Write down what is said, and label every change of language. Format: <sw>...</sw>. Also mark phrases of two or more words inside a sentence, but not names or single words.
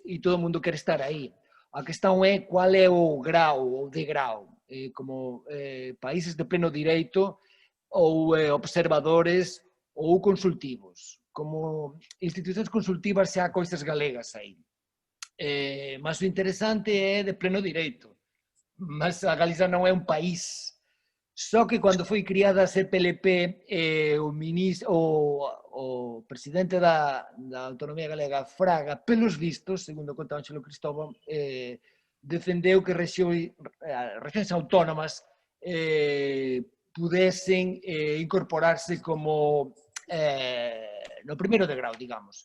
<pt>E todo mundo quer estar aí. A questão é qual é o grau, o degrau. Como países de pleno direito ou observadores ou consultivos. Como instituições consultivas xa há coisas galegas aí.</pt> <gl>Mas o interesante é de pleno direito. Mas a Galiza non é un país. Só que cando foi criada a CPLP, o presidente da Autonomía Galega, Fraga,</gl> <pt>pelos vistos,</pt> <gl>segundo conta Ánxelo Cristóbal, defendeu que rexións autónomas pudesen incorporarse como no primeiro de grau, digamos.</gl>